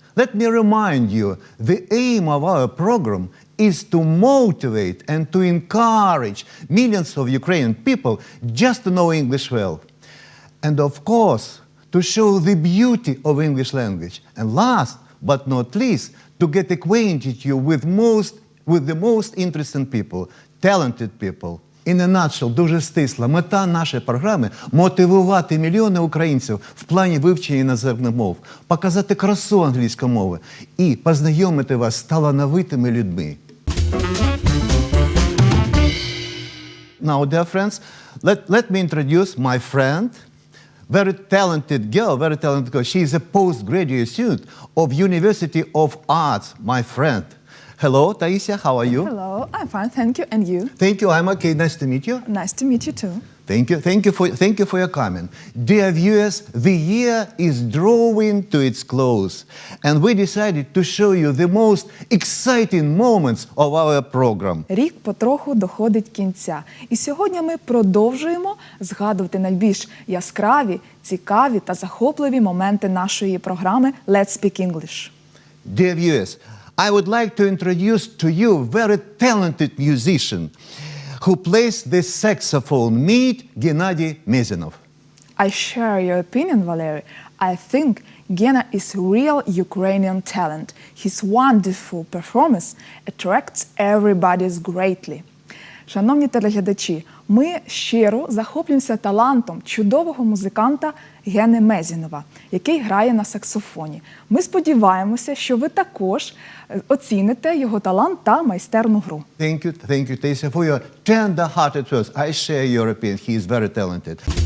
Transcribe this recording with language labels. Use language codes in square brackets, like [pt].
[en] Let me remind you, the aim of our program is to motivate and to encourage millions of Ukrainian people just to know English well. And of course, to show the beauty of English language. And last but not least, to get acquainted you with the most interesting people, talented people. In a nutshell, [uk] дуже стисла, мета нашої програми – мотивувати мільйони українців в плані вивчення іноземних мов, показати красу англійської мови і познайомити вас з талановитими людьми. [en] Now, dear friends, let me introduce my friend, very talented girl. She is a postgraduate student of University of Arts, my friend. Hello, Taisia, how are you? Hello, I'm fine, thank you. And you? Thank you, I'm okay. Nice to meet you. Nice to meet you too. Thank you for your comment. Dear viewers, the year is drawing to its close, and we decided to show you the most exciting moments of our program. [uk] Рік потроху доходить кінця. І сьогодні ми продовжуємо згадувати найбільш яскраві, цікаві та захопливі моменти нашої програми Let's Speak English. [en] Dear viewers, I would like to introduce to you a very talented musician who plays the saxophone. Meet Gennady Mezinov. I share your opinion, Valery. I think Gena is real Ukrainian talent. His wonderful performance attracts everybody greatly. [uk] Шановні телеглядачі, ми щиро захоплюємося талантом чудового музиканта Гени Мезінова, який грає на саксофоні. Ми сподіваємося, що ви також оціните його талант та майстерну гру. [en] Thank you, Taisia, for your tender-hearted words. I share your opinion. He is very talented.